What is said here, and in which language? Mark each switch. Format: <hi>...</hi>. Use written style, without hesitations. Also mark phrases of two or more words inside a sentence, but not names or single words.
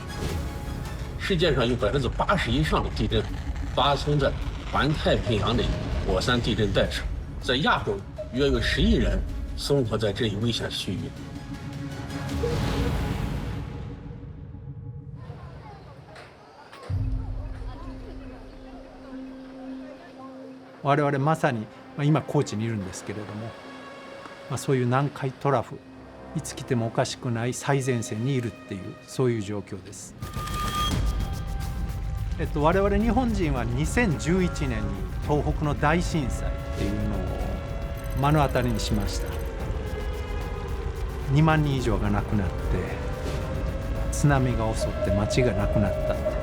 <zh>世界上有80%以上的地震发生在环太平洋的火山地震带上，在亚洲约有10亿人生活在这一危险区域。</zh> <ja>我々まさに、今高知にいるんですけれども、そういう南海トラフ、いつ来てもおかしくない最前線にいるっていうそういう状況です。我々日本人は2011年に東北の大震災っていうのを目の当たりにしました。2万人以上が亡くなって津波が襲って町がなくなった。</ja>